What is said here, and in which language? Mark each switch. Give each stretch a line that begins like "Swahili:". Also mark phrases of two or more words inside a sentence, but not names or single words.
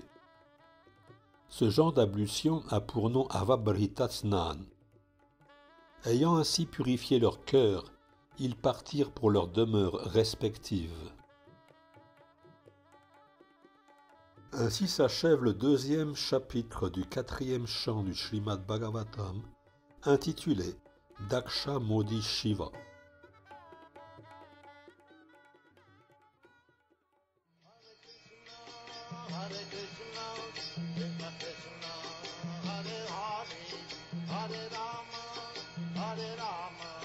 French: Ce genre d'ablution a pour nom
Sanskrit: Avabhrita Snan.
French: Ayant ainsi purifié leur cœur, ils partirent pour leurs demeures respectives. Ainsi s'achève le 2e chapitre du 4e chant du Srimad Bhagavatam, intitulé Daksha maudit Shiva.
Sanskrit: Hare Krishna, Krishna Krishna, Hare Hare, Hare Rama, Hare Rama.